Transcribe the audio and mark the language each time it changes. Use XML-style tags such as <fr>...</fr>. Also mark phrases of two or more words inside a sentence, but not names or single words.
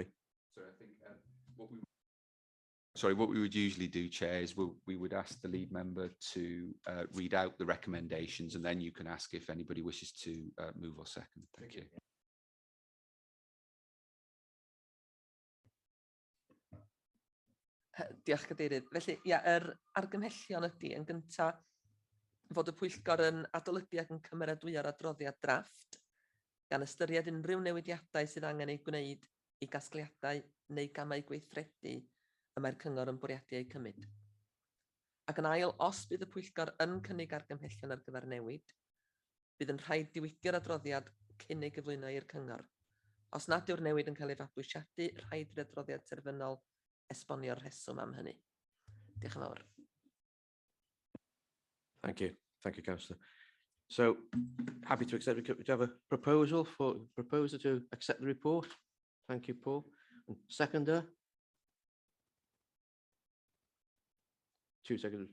<en>Sorry, I think what we would usually do, Chair, is we would ask the lead member to read out the recommendations, and then you can ask if anybody wishes to move or second. Thank you.</en> <cy>Diolch Cadeirydd. Felly, ia, yr argymhellion ydy yn gyntaf fod y Pwyllgor yn adolygu ac yn cymeradwyo'r adroddiad drafft gan ystyried unrhyw newidiadau sydd angen ei gwneud i gasgliadau neu gamau gweithredu y mae'r cyngor yn bwriadu eu cymryd. Ac yn ail, os bydd y Pwyllgor yn cynnig argymhellion ar gyfer newid, bydd yn rhaid diwygio'r adroddiad cyn ei gyflwyno i'r cyngor. Os nad yw'r newid yn cael ei fabwysiadu, rhaid i'r adroddiad terfynol esbonio'r rheswm am hynny. Diolch yn fawr.</cy> <en>Thank you, Councillor. So, happy to accept. Do you have a proposer to accept the report? Thank you, Paul. And seconder? 2 seconds.</en>